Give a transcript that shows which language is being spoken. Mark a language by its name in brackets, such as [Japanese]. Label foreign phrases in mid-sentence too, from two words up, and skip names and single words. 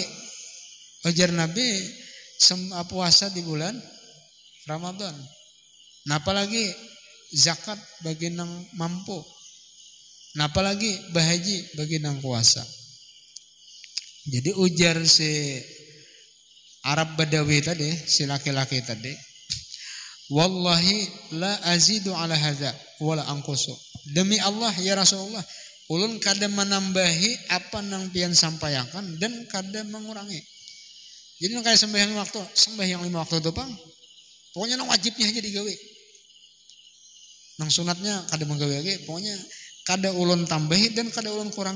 [Banjar] Ujar Nabi, puasa di bulan Ramadan. Nah, apalagi zakat bagi nang mampu. Nah, apalagi bahaji bagi nang kuasa. Jadi ujar si Arab Badawi tadi, si laki-laki tadi, [Arabic] والله لا أزيد على هذا ولا أنقص. [Banjar] Demi Allah [Arabic] يا رسول الله, [Banjar] ulun kada menambahi apa nang pian sampaikan dan kada mengurangi. Jadi nang kayak sembahyang 5 waktu itu Bang. Pokoknya nang wajibnya aja digawe. Nang sunatnya kada menggawe lagi, pokoknya kada ulun tambahi dan kada ulun kurangi.